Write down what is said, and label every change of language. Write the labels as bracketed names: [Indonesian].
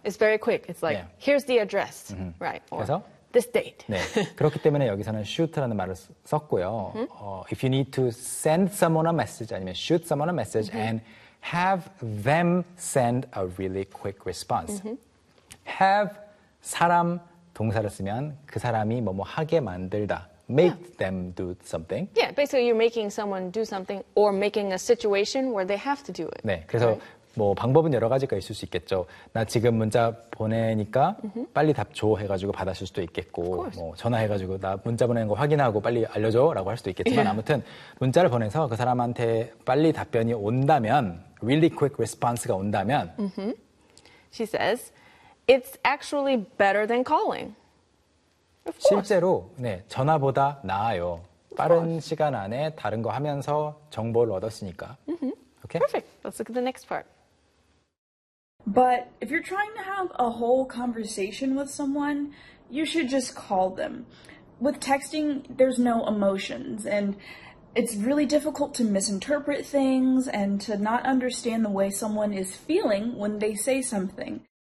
[English] It's very quick. It's like 네. here's the address, mm-hmm. right? Or [Korean] 그래서 [English] this date. [Korean] 네. 그렇기 때문에 여기서는 shoot라는 말을 썼고요. [English] Mm-hmm. If you need to send someone a message 아니면 shoot someone a message mm-hmm. and have them send a really quick response. Mm-hmm. [Korean] Have 사람 동사를 쓰면 그 사람이 뭐뭐 하게 만들다. [English] Make yeah. them do something. Yeah, basically you're making someone do something or making a situation where they have to do it. [Korean] 네. 그래서 right. 뭐 방법은 여러 가지가 있을 수 있겠죠. 나 지금 문자 보내니까 mm-hmm. 빨리 답 줘 해가지고 받아줄 수도 있겠고 뭐 전화해가지고 나 문자 보낸 거 확인하고 빨리 알려줘 라고 할 수도 있겠지만 아무튼 문자를 보내서 그 사람한테 빨리 답변이 온다면 [English] really quick response가 [Korean] 온다면 [English] mm-hmm. She says, it's actually better than calling. Of [Korean] 실제로 네, 전화보다 나아요. 빠른 시간 안에 다른 거 하면서 정보를 얻었으니까. [English] Mm-hmm. Okay. Perfect. Let's look at the next part. But if you're trying to have a whole conversation with someone, you should just call them. With texting, there's no emotions, and it's really difficult to misinterpret things and to not understand the way someone is feeling when they say something.